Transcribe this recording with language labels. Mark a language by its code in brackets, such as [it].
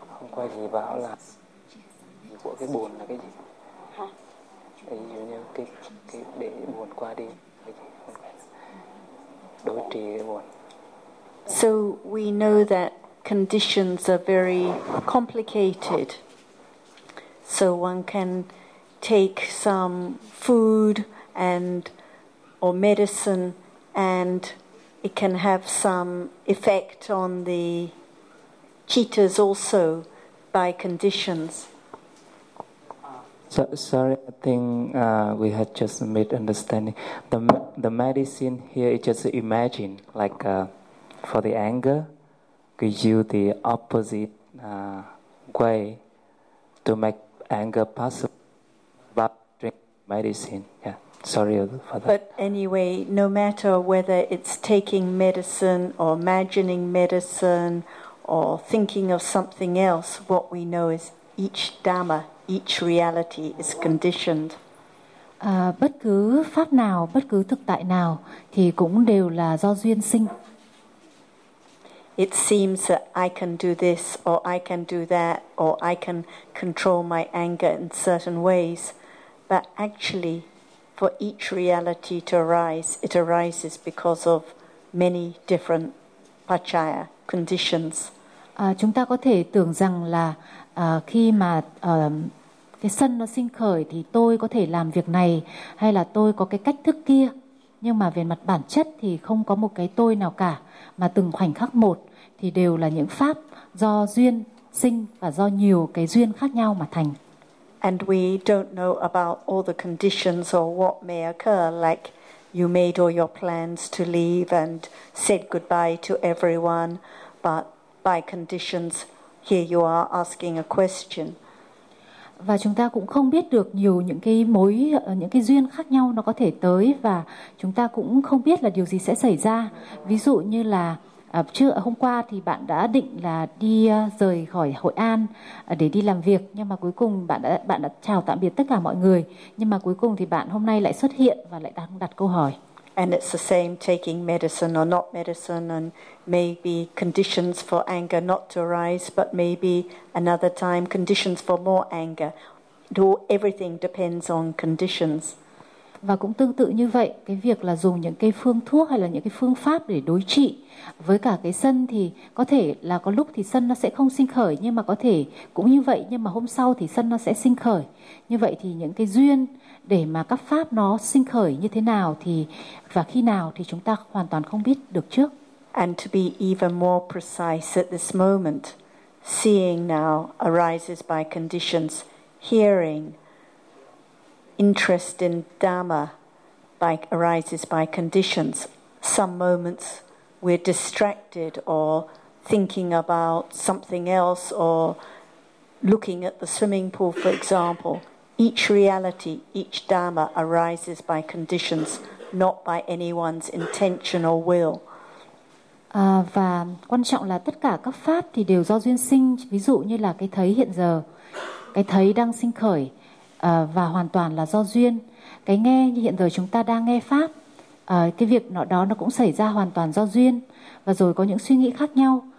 [vi] Quay thì bảo là của cái buồn là cái gì? Ví dụ như cái để buồn qua đi, đối trị cái buồn. [en] So we know that conditions are very complicated. So one can take some food and or medicine, and it can have some effect on the cheetahs also. By conditions. Sorry, I think we had just a misunderstanding. The medicine here is just imagine, like for the anger, we use the opposite way to make anger possible, but drink medicine. Yeah, sorry for that. But anyway, no matter whether it's taking medicine or imagining medicine, or thinking of something else, what we know is each dhamma, each reality is conditioned. [vi] Bất cứ pháp nào, bất cứ thực tại nào thì cũng đều là do duyên sinh. [en] It seems that I can do this or I can do that or I can control my anger in certain ways, but actually for each reality to arise, it arises because of many different pachaya conditions. [vi] Chúng ta có thể tưởng rằng là khi mà cái sân nó sinh khởi thì tôi có thể làm việc này hay là tôi có cái cách thức kia, nhưng mà về mặt bản chất thì không có một cái tôi nào cả, mà từng khoảnh khắc một thì đều là những pháp do duyên sinh và do nhiều cái duyên khác nhau mà thành. [en] And we don't know about all the conditions or what may occur, like you made all your plans to leave and said goodbye to everyone, but by conditions, here you are asking a question. [vi] Và chúng ta cũng không biết được nhiều những cái mối, những cái duyên khác nhau nó có thể tới, và chúng ta cũng không biết là điều gì sẽ xảy ra. Ví dụ như là trước hôm qua thì bạn đã định là đi rời khỏi Hội An để đi làm việc, nhưng mà cuối cùng bạn đã chào tạm biệt tất cả mọi người, nhưng mà cuối cùng thì bạn hôm nay lại xuất hiện và lại đang đặt câu hỏi. [en] And it's the same taking medicine or not medicine, and maybe conditions for anger not to arise, but maybe another time conditions for more anger. Everything depends on conditions. [vi] Và cũng tương tự như vậy, cái việc là dùng những cái phương thuốc hay là những cái phương pháp để đối trị với cả cái sân thì có thể là có lúc thì sân nó sẽ không sinh khởi, nhưng mà có thể cũng như vậy, nhưng mà hôm sau thì sân nó sẽ sinh khởi. Như vậy thì những cái duyên để mà các pháp nó sinh khởi như thế nào thì và khi nào thì chúng ta hoàn toàn không biết được trước. [en] And to be even more precise, at this moment, seeing now arises by conditions, hearing, interest in Dhamma by, arises by conditions. Some moments we're distracted or thinking about something else or looking at the swimming pool, for example. Each reality, each Dhamma arises by conditions, not by anyone's intention or will. [vi] Và quan trọng là tất cả các pháp thì đều do duyên sinh, ví dụ như là cái thấy hiện giờ, cái thấy đang sinh khởi. Và hoàn toàn là do duyên. Cái nghe như hiện giờ chúng ta đang nghe pháp, cái việc nó đó nó cũng xảy ra hoàn toàn do duyên. Và rồi có những suy nghĩ khác nhau,